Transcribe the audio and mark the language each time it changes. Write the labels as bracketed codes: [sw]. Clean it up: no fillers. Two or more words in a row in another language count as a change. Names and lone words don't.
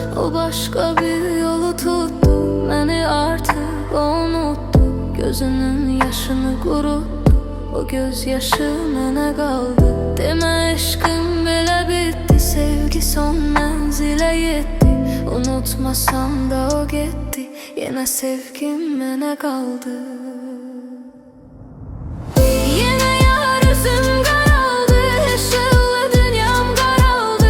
[tr] O başka bir yolu tuttu, beni artık unuttu. Gözünün yaşını kuruttu, [az] o gözyaşı mənə qaldı. Demə eşqim belə bitti, sevgi son mənzilə yetdi. Unutmasam da o getdi, yenə sevgim mənə qaldı. Yenə yar üzüm qaraldı, işıqlı dünyam qaraldı.